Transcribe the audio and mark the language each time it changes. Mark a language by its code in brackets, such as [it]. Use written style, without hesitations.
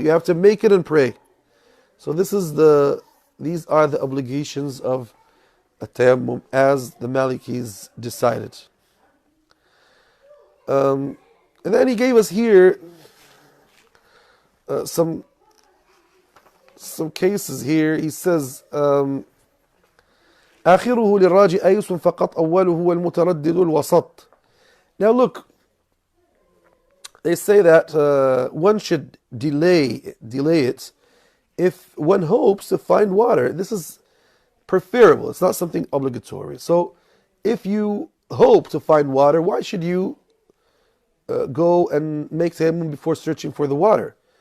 [en] You have to make it and pray. So these are the obligations of a tayammum as the Malikis decided. And then he gave us here some cases here. [ar] He says, آخره للراجي أيس فقط أوله والمتردد الوسط. [en] Now look, they say that one should delay it if one hopes to find water. This is preferable. It's not something obligatory. So if you hope to find water, why should you go and make tayammum before searching for the water?